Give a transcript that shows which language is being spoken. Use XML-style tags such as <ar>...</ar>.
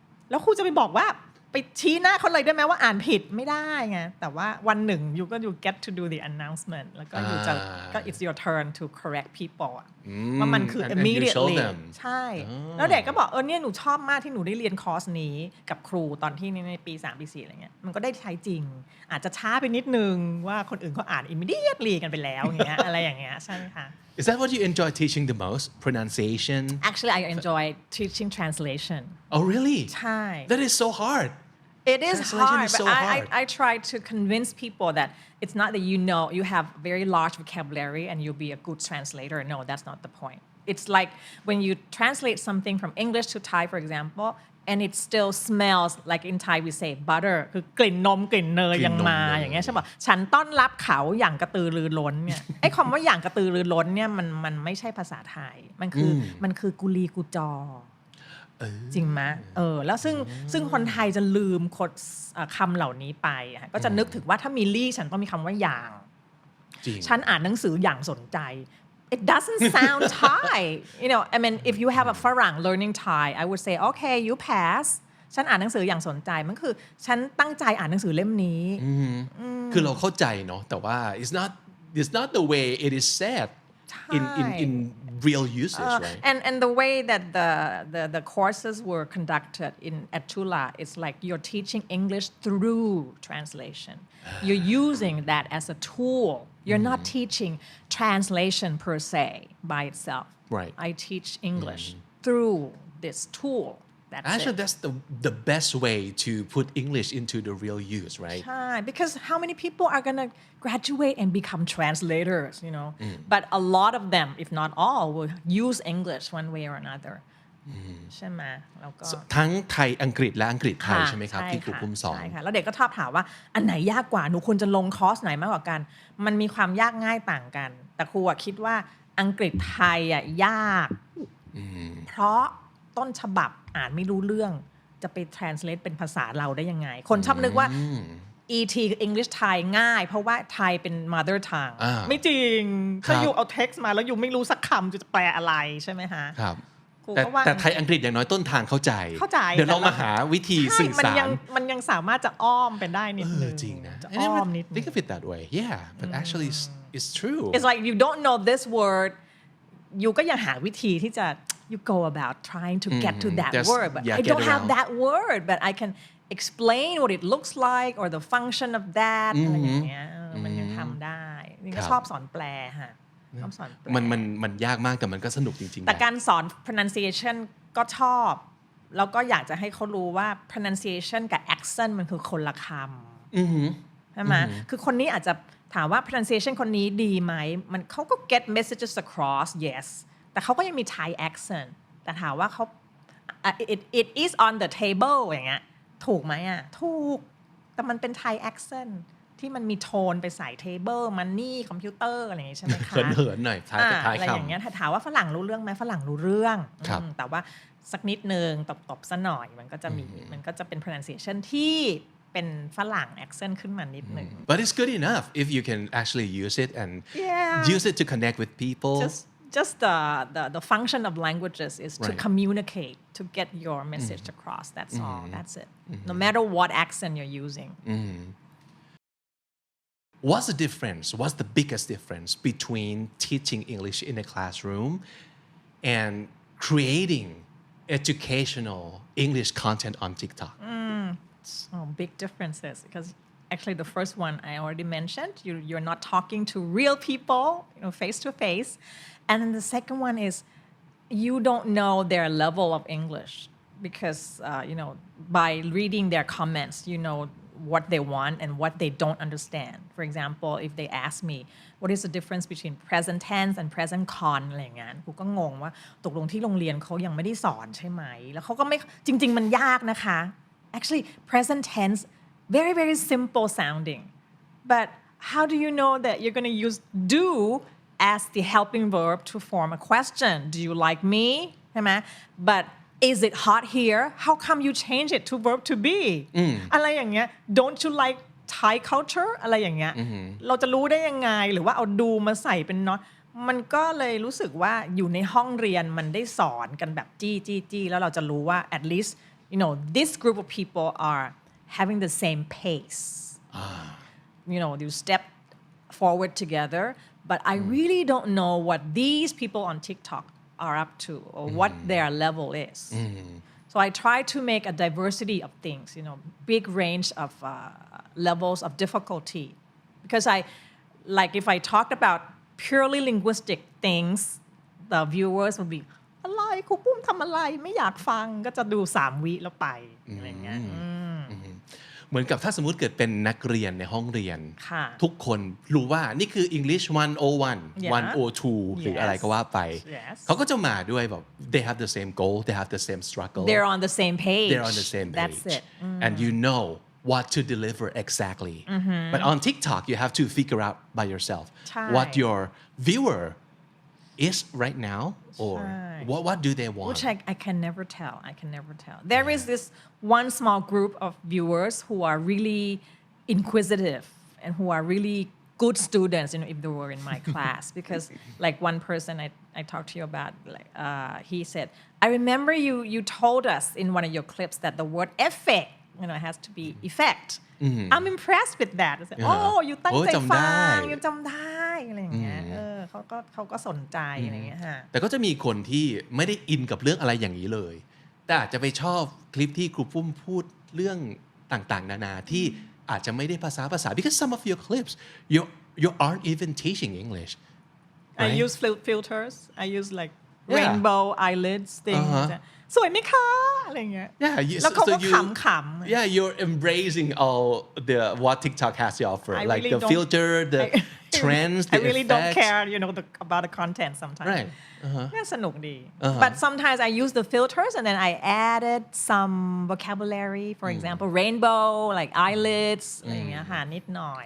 <th>แล้วครูจะไปบอกว่าไปชี้หน้าเขาเลยได้ไหมว่าอ่านผิดไม่ได้ไงแต่ว่าวันหนึ่ง</th> <en>you get to do the announcement</en> <th>แล้วก็ you จะก็</th> <en>it's your turn to correct people</en> <th>ว่ามันคือ immediately ใช่แล้วเด็กก็บอกเนี่ยหนูชอบมากที่หนูได้เรียนคอร์สนี้กับครูตอนที่ในปี3ปี4อะไรเงี้ยมันก็ได้ใช้จริงอาจจะช้าไปนิดนึงว่าคนอื่นเขาอ่าน immediately กันไปแล้วอย่างเงี้ยอะไรอย่างเงี้ยใช่ไหมคะ</th> <en>Is that what you enjoy teaching the most? Pronunciation? Actually, I enjoy teaching translation. Oh, really?</en> <th>ใช่</th> <en>That is so hard. It is hard, but I try to convince people that it's not that you have very large vocabulary and you'll be a good translator. No, that's not the point. It's like when you translate something from English to Thai, for example, and it still smells like in Thai we say butter</en> <th>คือกลิ่นนมกลิ่นเนยยังมาอย่างเงี้ยใช่ป่ะฉันต้อนรับเขาอย่างกระตือรือร้นเนี่ยไอ้คำว่าอย่างกระตือรือร้นเนี่ยมันไม่ใช่ภาษาไทยมันคือกุลีกุจอ จริงไหมแล้วซึ่งคนไทยจะลืมคำเหล่านี้ไปก็จะนึกถึงว่าถ้ามีลี่ฉันต้องมีคำว่าอย่างฉันอ่านหนังสืออย่างสนใจ</th> <en>it doesn't sound Thai I mean if you have a</en> <th>ฝรั่ง</th> <en>learning Thai I would say okay you pass</en> <th>ฉันอ่านหนังสืออย่างสนใจมันคือฉันตั้งใจอ่านหนังสือเล่มนี้ คือเราเข้าใจเนาะแต่ว่า</th> <en>it's not the way it is said in real usage right and the way that the courses were conducted at Chula it's like you're teaching English through translation you're using that as a tool you're not teaching translation per se by itself right I teach English through this tool Actually, that's the best way to put English into the real use, right?</en> <th>ใช่</th> <en>because how many people are gonna graduate and become translators, But a lot of them, if not all, will use English one way or another.</en> <th>ใช่ไหมแล้วก็ ทั้งไทยอังกฤษและอังกฤษไทยใช่ไหมครับที่ครูปุ้มสอน ใช่ค่ะแล้วเด็กก็ชอบถามว่าอันไหนยากกว่าหนูควรจะลงคอร์สไหนมากกว่ากันมันมีความยากง่ายต่างกันแต่ครูคิดว่าอังกฤษไทยยากเพราะต้นฉบับอ่านไม่รู้เรื่องจะไป translate เป็นภาษาเราได้ยังไงคนชอบนึกว่า ET English ไทยง่ายเพราะว่าไทยเป็น</th> <en>mother tongue</en> <th>ไม่จริงถ้าอยู่เอา text มาแล้วอยู่ไม่รู้สักคำจะแปลอะไรใช่ไหมฮะ ครับแต่ไทยอังกฤษอย่างน้อยต้นทางเข้าใจเดี๋ยวเรามาหาวิธีสื่อสาร มันยังสามารถจะอ้อมเป็นได้นิดนึง จริงนะ จะอ้อมนิดนึง</th> <en>think of it that way yeah but actually it's true it's like you don't know this word</en> <th>อยู่ก็ยังหาวิธีที่จะ</th> <en>you go about trying to get to that word but I don't have that word but I can explain what it looks like or the function of that</en> <th>อะไรอย่างเงี้ยมันยังทำได้นี่ก็ชอบสอนแปลฮะชอบสอนแปล มันยากมากแต่มันก็สนุกจริงๆ แต่การสอน pronunciation ก็ชอบแล้วก็อยากจะให้เขารู้ว่า pronunciation กับ accent มันคือคนละคำใช่ไหมคือคนนี้อาจจะถามว่า pronunciation คนนี้ดีไหมมันเขาก็</th> <en>get messages across yes</en> <th>แต่เขาก็ยังมี Thai accent แต่ถามว่าเขา</th> <en>it is on the table</en> <th>อย่างเงี้ยถูกไหมถูกแต่มันเป็น Thai accent ที่มันมีโทนไปใส่ table money คอมพิวเตอร์อะไรอย่างงี้ใช่ไหมคะ เหินๆหน่อยท้ายกับท้ายคำ อะไรอย่างเงี้ยถามว่าฝรั่งรู้เรื่องไหมฝรั่งรู้เรื่องแต่ว่าสักนิดนึงตบซะหน่อยมันก็จะเป็น pronunciation ที่เป็นฝรั่ง accent ขึ้นมานิดนึง</th> <en>But it's good enough if you can actually use it and use it to connect with people Just the function of languages is to communicate, to get your message across. That's all. That's it. No matter what accent you're using. What's the difference? What's the biggest difference between teaching English in a classroom and creating educational English content on TikTok? Big differences because actually the first one I already mentioned. You're not talking to real people, face to face. And then the second one is you don't know their level of English because, by reading their comments, you know what they want and what they don't understand. For example, if they ask me, what is the difference between present tense and present con</en> <th>อะไรอย่างเงี้ยกูก็งงว่าตกลงที่โรงเรียนเขายังไม่ได้สอนใช่ไหมแล้วเขาก็ไม่จริงๆมันยากนะคะ</th> <en>Actually, present tense, very, very simple sounding. But how do you know that you're going to use do as the helping verb to form a question? Do you like me? But is it hot here? How come you change it to verb to be?</en> <th>อะไรอย่างเงี้ย</th> <en>Don't you like Thai culture?</en> <th>อะไรอย่างเงี้ยเราจะรู้ได้ยังไงหรือว่าเอาดูมาใส่เป็นnotมันก็เลยรู้สึกว่าอยู่ในห้องเรียนมันได้สอนกันแบบจี้แล้วเราจะรู้ว่า</th> <en>at least this group of people are having the same pace. You step forward together, but I really don't know what these people on TikTok are up to or what their level is. So I try to make a diversity of things, big range of levels of difficulty. Because if I talked about purely linguistic things, the viewers would be,</en> <th>อะไรครูปุ้มทำอะไรไม่อยากฟังก็จะดู3วิแล้วไปอะไรเงี้ย เหมือนกับถ้าสมมุติเกิดเป็นนักเรียนในห้องเรียนทุกคนรู้ว่านี่คือ English 101 102 หรืออะไรก็ว่าไปเขาก็จะมาด้วยแบบ</th> <en>they have the same goal they have the same struggle they're on the same page they're on the same page that's it and you know what to deliver exactly but on TikTok you have to figure out by yourself what your viewer is right now or what do they want which I can never tell there is this one small group of viewers who are really inquisitive and who are really good students if they were in my class because like one person I talked to you about like he said I remember you told us in one of your clips that the word effect has to be effect I'm impressed with that I said oh you</en> <th>ตั้งใจฟัง</th> <en>you</en> <th>จำได้อะไรอย่างเงี้ยเขาก็สนใจอะไรอย่างเงี้ยฮะ แต่ก็จะมีคนที่ไม่ได้อินกับเรื่องอะไรอย่างนี้เลยแต่อาจจะไปชอบคลิปที่ครูปุ้มพูดเรื่องต่างๆนานาที่อาจจะไม่ได้ภาษา</th> <en>because some of your clips you aren't even teaching English right? I use filters I use like rainbow eyelids things</en> <th>สวยไหมคะอะไรเงี้ยแล้วเขาก็ขำ</th> <en>yeah you're embracing all the what TikTok has to offer like the filter the trends the I really don't effects. care about the content sometimes right</en> <th>สนุกดี</th> <en>but sometimes I use the filters and then I added some vocabulary for example rainbow like eyelids</en> <th>อะไรเงี้ยค่ะนิดหน่อย</th>